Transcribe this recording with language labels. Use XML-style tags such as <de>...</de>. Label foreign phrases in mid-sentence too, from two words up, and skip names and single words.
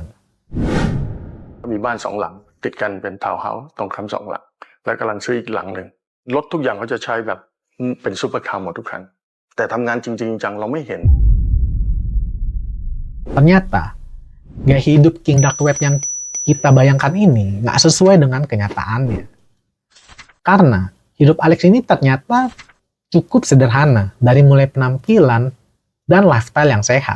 <th>มีบ้าน2 หลังติดกันเป็นทาวน์เฮาส์ตรงคำ2 หลังและกำลังซื้ออีกหลังหนึ่งรถทุกอย่างเขาจะใช้แบบเป็นซุปเปอร์คาร์หมดทุกคันแต่ทำงานจริงๆจังเราไม่เห็น</th> <id>Ternyata, gaya hidup King Dark Web yang kita bayangkan ini nggak sesuai dengan kenyataannya. Karena hidup Alex ini ternyata cukup sederhana, dari mulai penampilan dan lifestyle yang sehat.</id>